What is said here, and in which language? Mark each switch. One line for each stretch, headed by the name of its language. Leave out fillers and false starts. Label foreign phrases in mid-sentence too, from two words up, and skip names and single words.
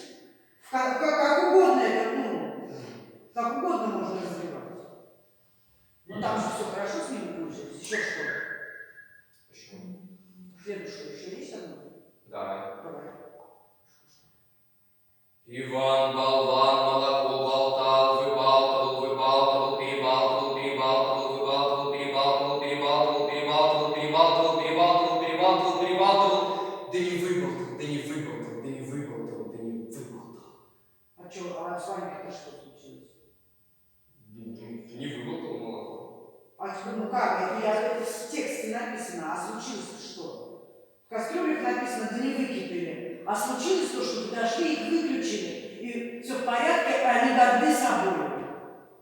Russian: Как угодно это, как угодно можно развивать. Но там же все хорошо с ними получилось. Еще что? Почему? Следующее еще есть одно? Да. Давай. Иван, болван, молоко болтал, выбалтывал, перебалтывал, перебалтывал, перебалтывал, перебалтывал, перебалтывал, перебалтывал, перебалтывал, перебалтывал, перебалтывал, перебалтывал, да не выболтал, да не выболтал, да не выболтал, да не выболтал. А что, а с вами-то что случилось? Не выболтал молоко. А теперь, ну как, это в тексте написано, а случилось-то что? В кастрюлях написано, да не выкипели. А случилось то, что подошли, их выключили, и все в порядке, а они горды собой.